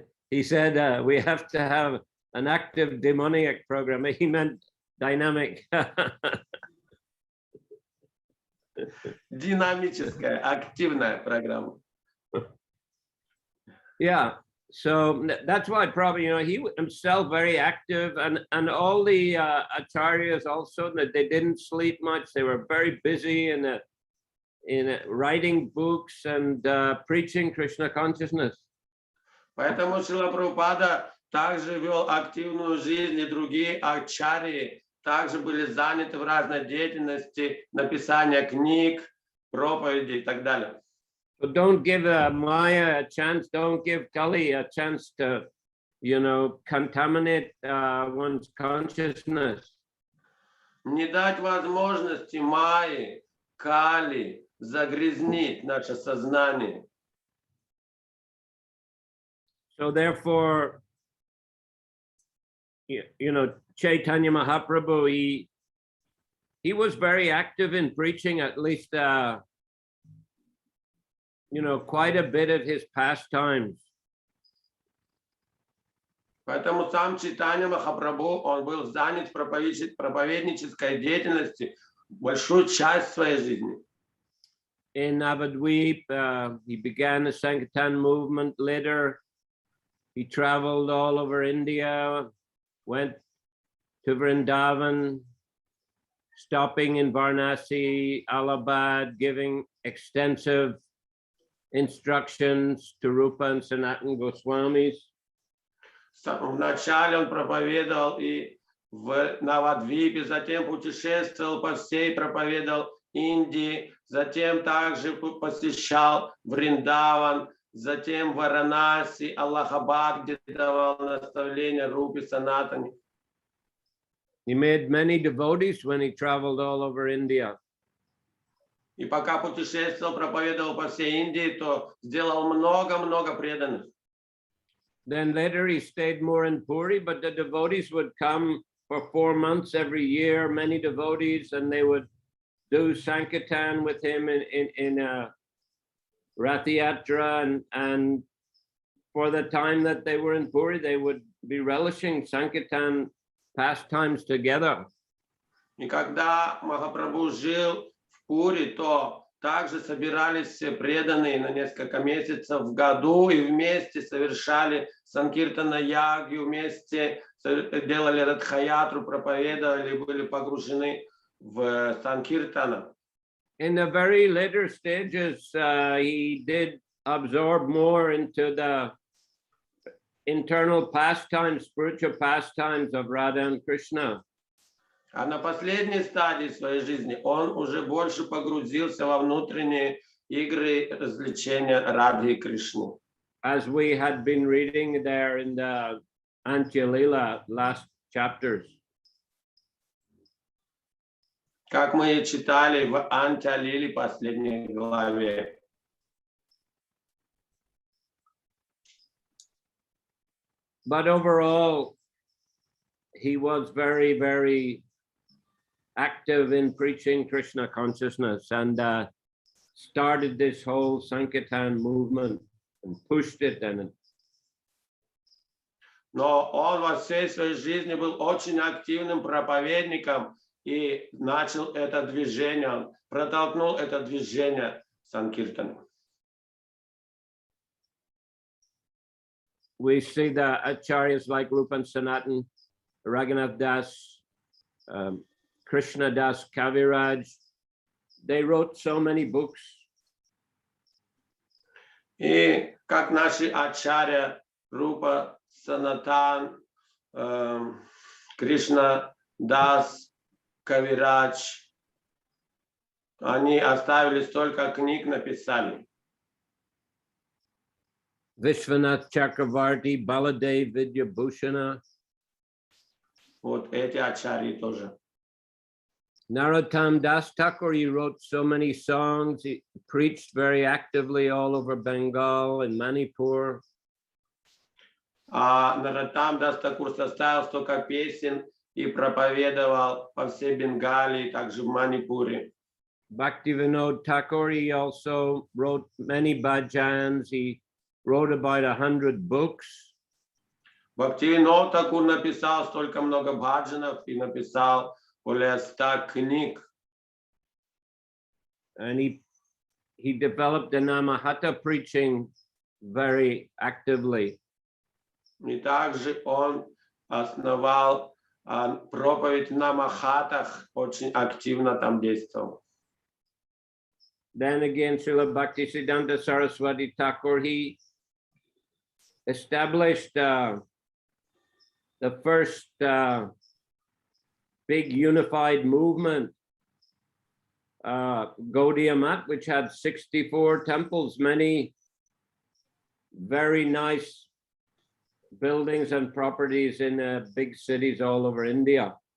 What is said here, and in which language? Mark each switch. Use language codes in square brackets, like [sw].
[en] He said we have to have an active demoniac program. He meant dynamic. [ru] Динамическая, активная программа. [en] Yeah, so that's why probably, he himself very active, and all the acharyas also, that they didn't sleep much. They were very busy in writing books and preaching Krishna consciousness. [ru] Поэтому Шрила Прабхупада также вел активную жизнь, и другие ачарьи также были заняты в разной деятельности, написания книг, проповедей и так далее. [en] So don't give Maya a chance, don't give Kali a chance to, contaminate one's consciousness. [ru] Не дать возможности Майе, Кали загрязнить наше сознание. [en] So therefore, Chaitanya Mahaprabhu, he was very active in preaching, at least, quite a bit of his pastimes. [ru] Поэтому сам Чайтанья Махапрабху, он был занят в проповеднической деятельности большую часть своей жизни. [en] In Navadvip, he began the Sankirtan movement. Later, he traveled all over India, went to Vrindavan, stopping in Varanasi, Allahabad, giving extensive instructions to Rupa and Sanatana Goswamis. [ru] Вначале он проповедовал и в Навадвипе, затем путешествовал по всей, проповедовал Индии, затем также посещал Вриндаван, затем Варанаси, Аллахабад, где давал наставления Рупе, Санатане. [en] He made many devotees when he traveled all over India. [ru] И пока путешествовал, проповедовал по всей Индии, то сделал много-много преданных. [en] Then later he stayed more in Puri, but the devotees would come for 4 months every year, many devotees, and they would do Sankirtan with him in Rath Yatra, and for the time that they were in Puri, they would be relishing Sankirtan pastimes together. [ru] И когда Махапрабху жил в Пури, то также собирались все преданные на несколько месяцев в году и вместе совершали санкиртана-ягью, вместе делали радхаятру, проповедовали, были погружены в санкиртана. [en] In the very later stages, he did absorb more into the internal pastimes, spiritual pastimes of Radha and Krishna. [ru] А на последней стадии своей жизни он уже больше погрузился во внутренние игры развлечения Радхи и Кришны. [en] As we had been reading there in the Antya Lila last chapters. [ru] Как мы читали в Антя-лиле последней главе. [en] But overall, he was very, very active in preaching Krishna consciousness and started this whole Sankirtan movement and pushed it. [ru] Но он во всей своей жизни был очень активным проповедником и начал это движение, протолкнул это движение Санкиртана. [en] We see the acharyas like Rupan Sanatan, Raghunath Das, Krishna Das Kaviraj. They wrote so many books. [ru] И как наши ачарья Рупа Санатан, Кришна Дас, Кавирадж, они оставили столько книг, написали. [en] Vishwanath Chakravarti, Baladev Vidyabhushana. [ru] Вот эти ачарьи тоже. [en] Narottam Das Thakur, he wrote so many songs. He preached very actively all over Bengal and Manipur. [ru] А Нароттам Дас Такур составил столько песен и проповедовал по всей Бенгалии, также в Манипуре. [en] Bhaktivinoda Thakur, he also wrote many bhajans. He wrote about 100 books. [ru] Бхактивинод Такур написал столько много баджанов и написал более 100 книг. [en] And he developed the Namahata preaching very actively. [ru] И также он основал проповедь на Махатах, очень активно там действовал. [en] Then again, Srila Bhaktisiddhanta Saraswati Thakur, he established the first big unified movement, Gaudiya Math, which had 64 temples, many very nice buildings and properties in big cities all over India.